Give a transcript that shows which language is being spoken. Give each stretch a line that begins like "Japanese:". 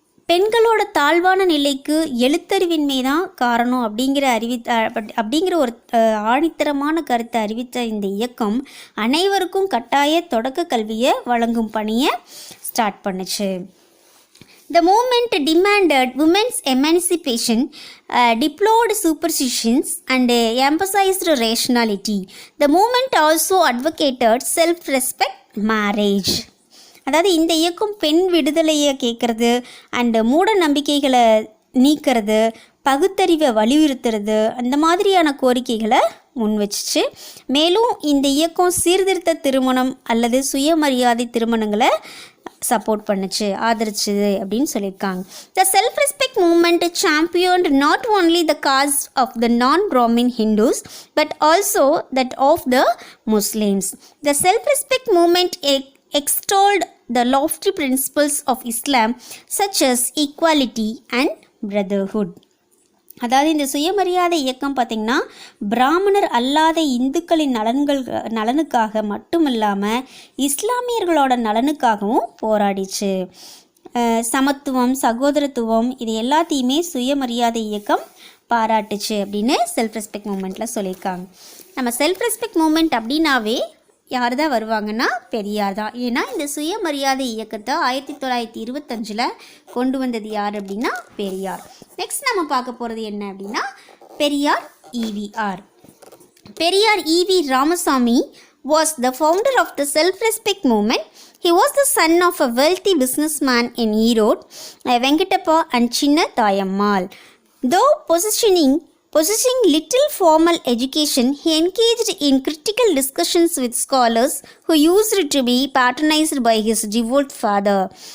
Tamil: பெண்களோட தாழ்வான நிலைக்கு எழுத்தறிவின்மை தான் காரணம் அப்படிங்கிற ஒரு ஆணித்தரமான கருத்தை அறிவித்த இந்த இயக்கம் அனைவருக்கும் கட்டாய தொடக்க கல்வியை வழங்கும் பணியை ஸ்டார்ட் பண்ணுச்சு.
English: The movement demanded women's emancipation, deplored superstitions, and emphasized rationality. The movement also advocated self-respect marriage.
Tamil: அதாவது இந்த இயக்கம் பெண் விடுதலையை கேட்குறது அண்டு மூட நம்பிக்கைகளை நீக்கிறது, பகுத்தறிவை வலியுறுத்துறது, அந்த மாதிரியான கோரிக்கைகளை முன் வச்சிச்சு. மேலும் இந்த இயக்கம் சீர்திருத்த திருமணம் அல்லது சுயமரியாதை திருமணங்களை சப்போர்ட் பண்ணுச்சு, ஆதரிச்சுது அப்படின்னு சொல்லியிருக்காங்க.
English: The self-respect movement championed not only the cause of the non-Brahmin Hindus but also that of the Muslims. The self-respect movement extolled the lofty principles of Islam such as equality and brotherhood.
Tamil: அதாவது இந்த சுயமரியாதை இயக்கம் பார்த்திங்கன்னா பிராமணர் அல்லாத இந்துக்களின் நலனுக்காக மட்டுமில்லாமல் இஸ்லாமியர்களோட நலனுக்காகவும் போராடிச்சு. சமத்துவம், சகோதரத்துவம் இது எல்லாத்தையுமே சுயமரியாதை இயக்கம் பாராட்டுச்சு அப்படின்னு செல்ஃப் ரெஸ்பெக்ட் மூமெண்ட்டில் சொல்லியிருக்காங்க. நம்ம செல்ஃப் ரெஸ்பெக்ட் மூமெண்ட் அப்படின்னாவே யார் தான் வருவாங்கன்னா பெரியார் தான். ஏன்னா இந்த சுயமரியாதை இயக்கத்தை 1925 கொண்டு வந்தது யார் அப்படின்னா பெரியார். நெக்ஸ்ட் நம்ம பார்க்க போகிறது என்ன அப்படின்னா Periyar EVR.
English: Periyar EV Ramasamy was the founder of the self-respect movement. He was the son of a wealthy businessman in Erode, Venkatappa and Chinna Thayammal. Though possessing little formal education, he engaged in critical discussions with scholars who used to be patronized by his devout father.